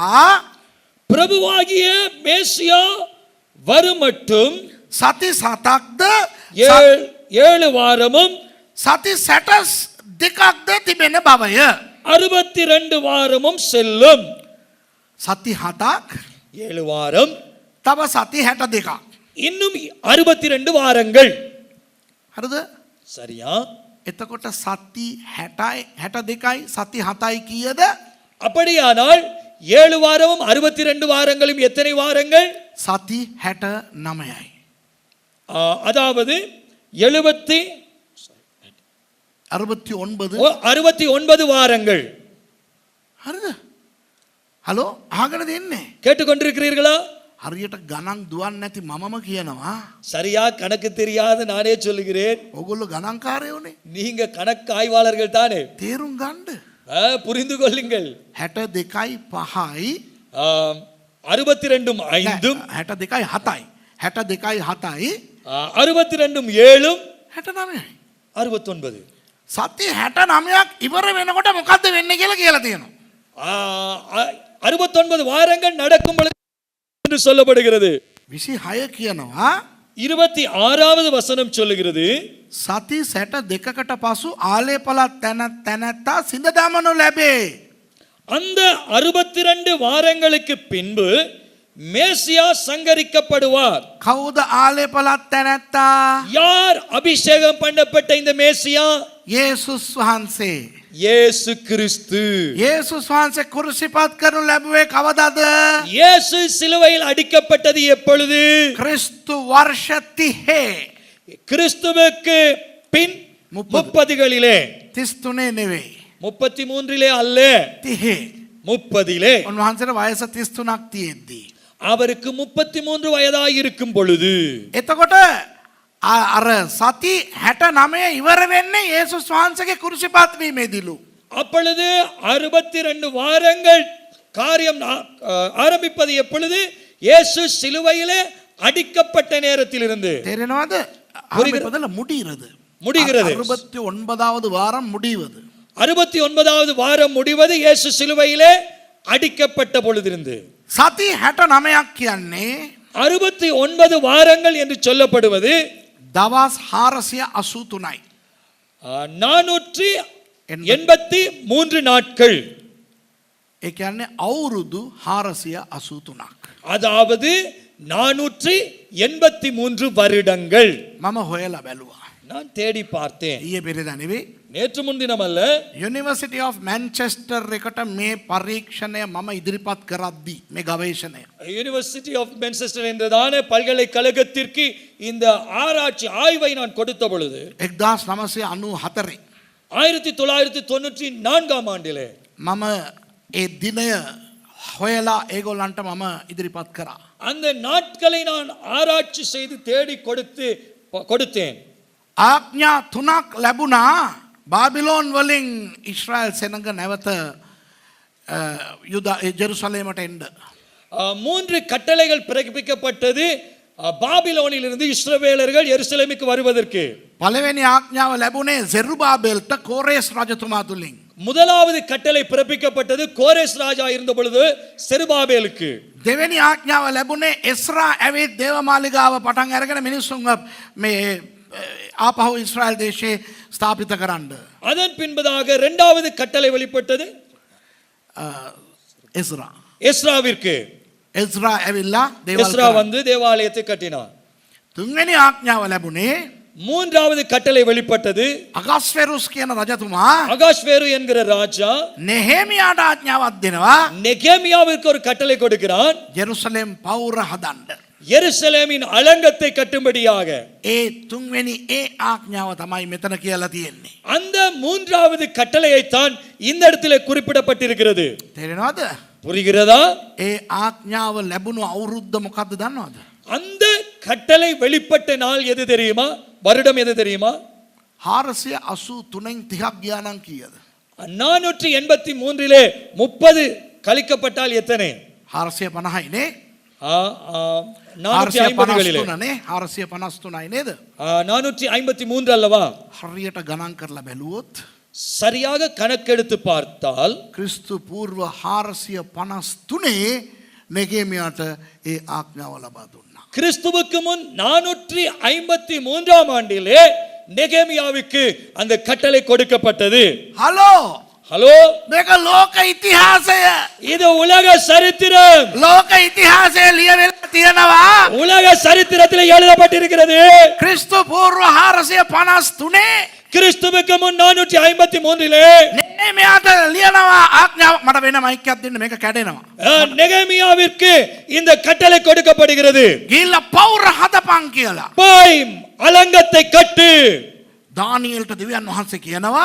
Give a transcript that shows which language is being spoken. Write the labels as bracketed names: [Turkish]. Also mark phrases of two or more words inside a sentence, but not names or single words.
[Tamil] பிரபுவாகிய மேசியா வருமட்டும் [Sinhala] සති 7ක්ද [Tamil] 7 வாரமும் [Sinhala] සති 62ක්ද තිබෙන බවය. [Tamil] 62 வாரமும் செல்லும். [Sinhala] සති 7ක් [Tamil] 7 வாரம் [Sinhala] තව සති 62ක්. [Tamil] இன்னும் 62 வாரங்கள். [Sinhala] හරිද? [Tamil] சரியா? [Sinhala] එතකොට සති 60යි 62යි සති 7යි කීයද? [Tamil] அப்படியானால் 7 வாரமும் 62 வாரங்களும் எத்தனை வாரங்கள்? [Sinhala] සති 69යි. [Tamil] அதாவது 69 வாரங்கள். [Sinhala] හරිද? හලෝ අහගෙන දෙන්නේ. [Tamil] கேட்டுக்கொண்டிருக்கிறீர்களா? [Sinhala] හරියට ගණන් දුවන්නේ නැති මමම කියනවා. [Tamil] சரியா கணக்கு தெரியாத நானே சொல்லுகிறேன். [Sinhala] ඔගොල්ලෝ ගණන්කාරයෝනේ. [Tamil] நீங்க கணக்கு ஆய்வாளர்கள் தானே. [Sinhala] තේරුම් ගන්න. [Tamil] புரிந்து கொள்ளுங்கள். [Sinhala] 62යි 5යි [Tamil] 62ம் 5ம் [Sinhala] 62යි 7යි 62යි 7යි [Tamil] 62ம் 7ம் [Sinhala] 69යි 69. සති 69ක් ඉවර වෙනකොට මොකද්ද වෙන්නේ කියලා තියෙනවා. [Tamil] 69 வாரங்கள் நடக்கும் பொழுது என்று சொல்லப்படுகிறது. [Sinhala] 26 කියනවා [Tamil] 26வது வசனம் சொல்லுகிறது, [Sinhala] සති 62කට පසු ආලේපල තැනැත්තා සිඳ දමනු ලැබේ. [Tamil] அந்த 62 வாரங்களுக்கு பின்பு மேசியா சங்கரிக்கப்படுவார். [Sinhala] කවුද ආලේපල තැනැත්තා? [Tamil] யார் அபிஷேகம் பண்ணப்பட்ட இந்த மேசியா? [Sinhala] යේසුස් වහන්සේ. [Tamil] இயேசு கிறிஸ்து. [Sinhala] යේසුස් වහන්සේ කුරුසිපත් කරනු ලැබුවේ කවදාද? [Tamil] இயேசு சிலுவையில் அடிக்கப்பட்டது எப்பொழுது? [Sinhala] ක්‍රිස්තු වර්ෂ 30. [Tamil] கிறிஸ்துவுக்கு பின் 30களிலே. [Sinhala] 33 නෙවෙයි. [Tamil] 33லே அல்ல, 30. 30லே. [Sinhala] උන්වහන්සේට වයස 33ක් තියෙද්දී. [Tamil] அவருக்கு 33 வயதாய் இருக்கும் பொழுது. [Sinhala] එතකොට අර සති 69 ඉවර වෙන්නේ යේසුස් වහන්සේගේ කුරුසිපත් වීමේදීලු. [Tamil] அப்பொழுது 62 வாரங்கள் காரியம் ஆரம்பிப்பது எப்பொழுது? இயேசு சிலுவையிலே அடிக்கப்பட்ட நேரத்திலிருந்து. [Sinhala] තේරෙනවද? ආරම්භයදල [Tamil] முடிகிறது. 69வது வாரம் முடிவது. 69வது வாரம் முடிவது இயேசு சிலுவையிலே அடிக்கப்பட்ட பொழுதிருந்து. [Sinhala] සති 69ක් කියන්නේ [Tamil] 69 வாரங்கள் என்று சொல்லப்படுவது [Sinhala] දවස් 483යි. [Tamil] 483 நாட்கள். [Sinhala] ඒ කියන්නේ අවුරුදු 483ක්. [Tamil] அதாவது 483 வருடங்கள். [Sinhala] මම හොයලා බැලුවා. [Tamil] நான் தேடி பார்த்தேன். [Sinhala] ඊයේ පෙරේදා නෙවෙයි. [Tamil] நேற்று முன்தினம் அல்ல. [Sinhala] යුනිවර්සිටි ඔෆ් මැන්චෙස්ටර් එකට මේ පරීක්ෂණය මම ඉදිරිපත් කරද්දී මේ ගවේෂණය [Tamil] யூனிவர்சிட்டி ஆஃப் மான்செஸ்டர் என்றதான பல்கலைக்கழகத்திற்கு இந்த ஆராய்ச்சி ஆய்வை நான் கொடுத்த பொழுது 1994 1994ஆம் ஆண்டிலே [Sinhala] මම ඒ දිනය හොයලා ඒගොල්ලන්ට මම ඉදිරිපත් කරා. [Tamil] அந்த நாட்களை நான் ஆராய்ச்சி செய்து தேடி கொடுத்தேன். [Sinhala] ආඥා 3ක් ලැබුණා බාබිලෝන් වලින් ඊශ්‍රායල් සෙනඟ නැවත ජෙරුසලේමට එන්න. [Tamil] 3 கட்டளைகள் பிறப்பிக்கப்பட்டது பாபிலோனிலிருந்து இஸ்ரவேலர்கள் எருசலேமுக்கு வருவதற்கு. [Sinhala] පළවෙනි ආඥාව ලැබුණේ ජෙරුබාබෙල්ට කෝරේස් රජතුමා තුලින්. [Tamil] முதலாவது கட்டளை பிறப்பிக்கப்பட்டது கோரேஸ் ராஜா இருந்த பொழுது செருபாபேலுக்கு. [Sinhala] දෙවෙනි ආඥාව ලැබුණේ එස්රා ඇවිත් දේවමාලිගාව පටන් අරගෙන මිනිස්සුන් මේ ආපහු ඉස්රායල් දේශේ ස්ථාපිත කරන්න. [Tamil] அதன் பின்பதாக இரண்டாவது கட்டளை வெளிப்பட்டது [Sinhala] එස්රා. [Tamil] எஸ்ராவிற்கு. [Sinhala] එස්රා ඇවිල්ලා දේවල් எஸ்ரா කරන්න. [Tamil] வந்து தேவாலயத்தை கட்டினார். [Sinhala] තුන්වෙනි ආඥාව ලැබුණේ [Tamil] மூன்றாவது கட்டளை வெளிப்பட்டது. [Sinhala] අගස්වෙරුස් කියන රජතුමා [Tamil] அகாஸ்வேரு என்கிற ராஜா [Sinhala] නෙහෙමියාට ආඥාවක් දෙනවා [Tamil] நெகேமியாவிற்கு ஒரு கட்டளை கொடுக்கிறான். [Sinhala] ජෙරුසලෙම් පවුර හදන්න. [Tamil] எருசலேமின் அலங்கத்தை கட்டும்படியாக. [Sinhala] ඒ තුන්වෙනි ඒ ආඥාව තමයි මෙතන කියලා තියෙන්නේ. [Tamil] அந்த மூன்றாவது கட்டளையைத்தான் இந்த இடத்துல குறிப்பிடப்பட்டிருக்கிறது. [Sinhala] තේරෙනවද? [Tamil] புரிகிறதா? [Sinhala] ඒ ආඥාව ලැබුණු අවුරුද්ද මොකක්ද දන්නවද? [Tamil] அந்த கட்டளை வெளிப்பட்ட நாள் எது தெரியுமா? வருடம் எது தெரியுமா? [Sinhala] 483න් 30ක් ගියා නම් කීයද? [Tamil] 483 30 கழிக்கப்பட்டால் எத்தனை? [Sinhala] 450යි නේ? 453 නේ? 453යි නේද? [Tamil] 453 அல்லவா? [Sinhala] හරියට ගණන් කරලා බැලුවොත් [Tamil] சரியாக கணக்கெடுத்து பார்த்தால் [Sinhala] ක්‍රිස්තු පූර්ව 453 නෙගේමියාට ඒ ආඥාව ලබා දුන්නා. [Tamil] கிறிஸ்துவுக்கு முன் 453 ஆண்டிலே நெகேமியாவுக்கு அந்த கட்டளை கொடுக்கப்பட்டது. [Sinhala] හලෝ [Tamil] ஹலோ, [Sinhala] මේක ලෝක ඉතිහාසය. [Tamil] இது உலக சரித்திரம். [Sinhala] ලෝක ඉතිහාසය ලියවෙලා තියෙනවා. [Tamil] உலக சரித்திரத்தில் எழுதப்பட்டிருக்கிறது. [Sinhala] ක්‍රිස්තු පූර්ව 453 [Tamil] கிறிஸ்துவுக்கு முன் 453 [Sinhala] නෙහෙමියාට ලියනවා ආඥාව. මට වෙන මයික් එකක් දෙන්න මේක කැඩෙනවා. [Tamil] நெகேமியாவிற்கு இந்த கட்டளை கொடுக்கப்படுகிறது. [Sinhala] ගිහිල්ලා පවුර හදපන් කියලා. [Tamil] போய் அலங்கத்தை கட்டு. [Sinhala] දානියෙල්ට දෙවියන් වහන්සේ කියනවා